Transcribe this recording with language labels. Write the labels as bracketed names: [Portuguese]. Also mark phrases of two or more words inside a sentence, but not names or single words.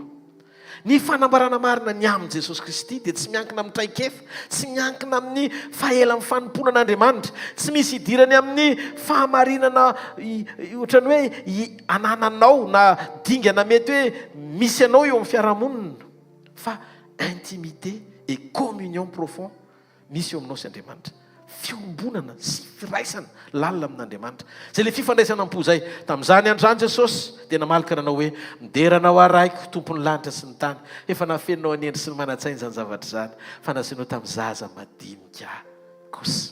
[Malagasy] Ny fanambarana marina ny amin' Jesosy Kristy dia tsy miankina amin'ny traikefa, tsy miankina amin'ny faela amin'ny fanompoana an'Andriamanitra, tsy misy idirany amin'ny fahamarinana ohatrany hoe anananao na dingana mety hoe misy anao eo amin'ny fiarahamonina, fa [French] intimité et communion profond [Malagasy] misy eo aminao sy Andriamanitra, fiombonana sy firaisana lalina amin'Andriamanitra. Zay le fifandraisana am-po zay tamin'izany androany Jesosy dia namalaka nanao hoe mideranao araiko tompony lanitra sy ny tany. Efa nafenonao anendry sy ny mana-tsainy zany zavatra zany, fa nasenao tamin'ny zaza madinika kosa.